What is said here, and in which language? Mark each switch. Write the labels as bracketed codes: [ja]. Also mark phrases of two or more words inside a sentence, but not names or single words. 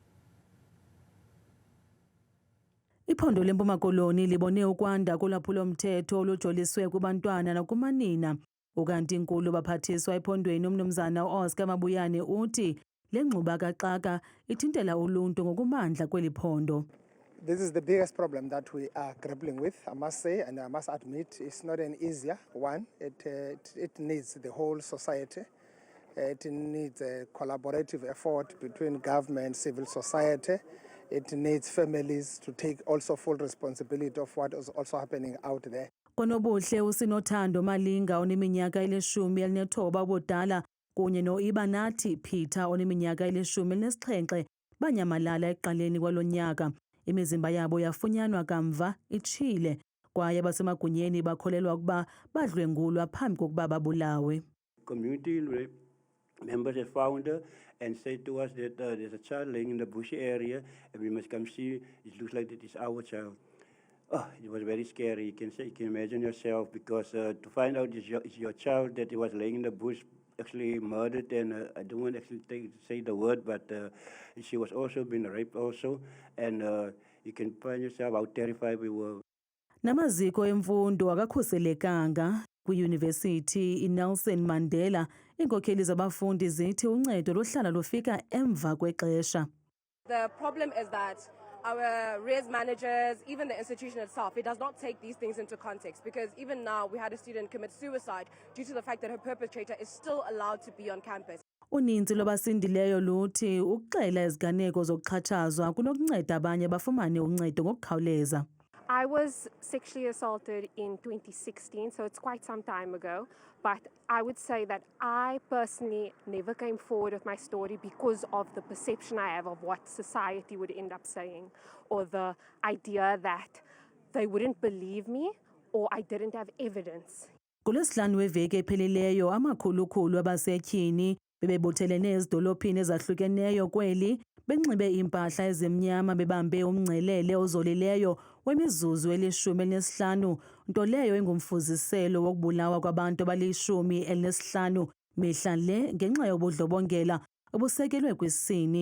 [xh] Iphondo leMpuma Koloni libone ukwanda kolwaphulo-mthetho olujoliswe kubantwana nakumanina. Ukanti inkulu baphathiswa ephondweni uMnumzana Oscar Mabuyane uthi le ngxuba kaxaka ithintela uluntu ngokumandla kweli phondo. [en] This is the biggest problem that we are grappling with, I must say, and I must admit it's not an easier one. It needs the whole society. It needs a collaborative effort between government, civil society. It needs families to take also full responsibility of what is also happening out there. [xh] Konobuhle uSinothando Malinga oneminyaka eli-19 ubudala kunye noIbanathi Peter oneminyaka eli-17 banyamalala ekuqaleni kwalo nyaka. Imizimba yabo yafunyanwa kamva itshile kwaye basemagunyeni bakholelwa ukuba badlwengulwa phambi kokuba babulawe. [en] Community members have found her and said to us that there's a child laying in the bushy area and we must come see. It looks like it is our child. Oh, it was very scary. You can imagine yourself, because to find out it's your child that was laying in the bush, actually murdered, and I don't want to actually say the word, but she was also being raped also, and you can find yourself how terrified we were. [xh] Namaziko emfundo akakhuselekanga kwiYunivesithi iNelson Mandela. Iinkokheli zabafundi zithi uncedo luhlala lufika emva kwexesha. [en] The problem is that our res managers, even the institution itself, it does not take these things into context, because even now we had a student commit suicide due to the fact that her perpetrator is still allowed to be on campus. [xh] Uninzi lwabasindileyo luthi ukuxela iziganeko zokuxhatshazwa kunokunceda abanye bafumane uncedo ngokukhawuleza. [en] I was sexually assaulted in 2016, so it's quite some time ago. But I would say that I personally never came forward with my story because of the perception I have of what society would end up saying, or the idea that they wouldn't believe me or I didn't have evidence. [xh] KuLwesihlanu weveki ephelileyo amakhulu-khulu abasetyhini bebebuthelene ezidolophini ezahlukeneyo kweli benxibe impahla ezimnyama bebambe umngcelele ozolileyo wemizuzu eli-15, nto leyo engumfuziselo wokubulawa kwabantu abali-15 mihla le ngenxa yobundlobongela obusekelwe kwisini.